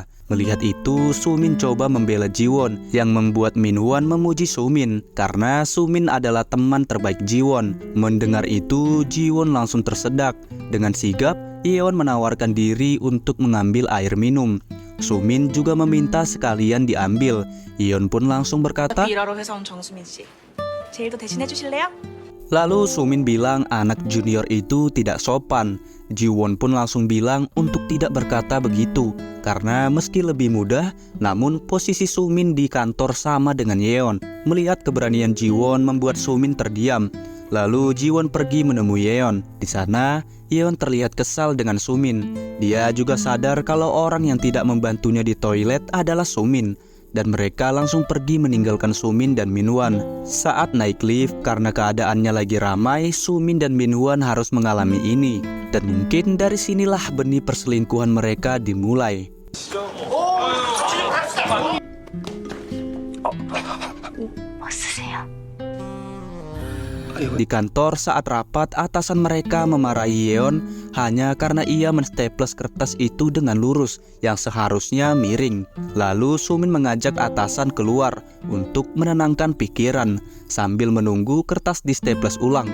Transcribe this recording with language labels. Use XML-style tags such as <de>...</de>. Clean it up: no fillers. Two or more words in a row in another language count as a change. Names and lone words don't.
<id>Melihat itu, Sumin coba membela Jiwon, yang membuat Minwon memuji Sumin karena Sumin adalah teman terbaik Jiwon. Mendengar itu, Jiwon langsung tersedak. Dengan sigap, Yeon menawarkan diri untuk mengambil air minum. Sumin juga meminta sekalian diambil. Yeon pun langsung berkata,</id> <ko>일하러 회사 온 정수민 씨. 제 일도 대신해 주실래요?</ko> <id>lalu Sumin bilang anak junior itu tidak sopan. Jiwon pun langsung bilang untuk tidak berkata begitu, karena meski lebih mudah, namun posisi Sumin di kantor sama dengan Yeon. Melihat keberanian Jiwon membuat Sumin terdiam. Lalu Jiwon pergi menemui Yeon. Di sana, Yeon terlihat kesal dengan Sumin. Dia juga sadar kalau orang yang tidak membantunya di toilet adalah Sumin. Dan mereka langsung pergi meninggalkan Sumin dan Minwon. Saat naik lift, karena keadaannya lagi ramai, Sumin dan Minwon harus mengalami ini. Dan mungkin dari sinilah benih perselingkuhan mereka dimulai.</id> <ko>뭐 쓰세요?</ko> <id>Di kantor saat rapat, atasan mereka memarahi Yeon hanya karena ia menstaples kertas itu dengan lurus yang seharusnya miring. Lalu Sumin mengajak atasan keluar untuk menenangkan pikiran sambil menunggu kertas di staples ulang.</id>